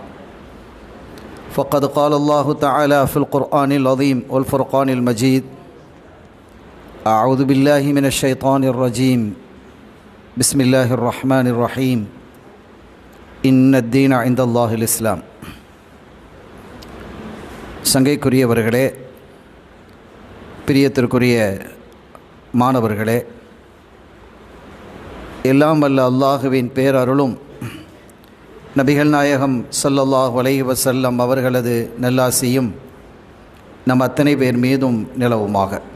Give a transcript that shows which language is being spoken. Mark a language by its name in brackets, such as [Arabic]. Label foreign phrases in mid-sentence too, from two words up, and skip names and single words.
[Arabic] فقد قال الله تعالى في القرآن العظيم والفرقان المجيد: أعوذ بالله من الشيطان الرجيم، بسم الله الرحمن الرحيم، إن الدين عند الله الإسلام. [Tamil] சங்கைக்குரியவர்களே, பிரியத்திற்குரிய மாணவர்களே, எல்லாம் வல்ல அல்லாஹுவின் பேரருளும் நபிகள் நாயகம் [Arabic] صلى الله عليه وسلم [Tamil] அவர்களது நல்லாசியும் நம் அத்தனை பேர் மீதும் நிலவுமாக.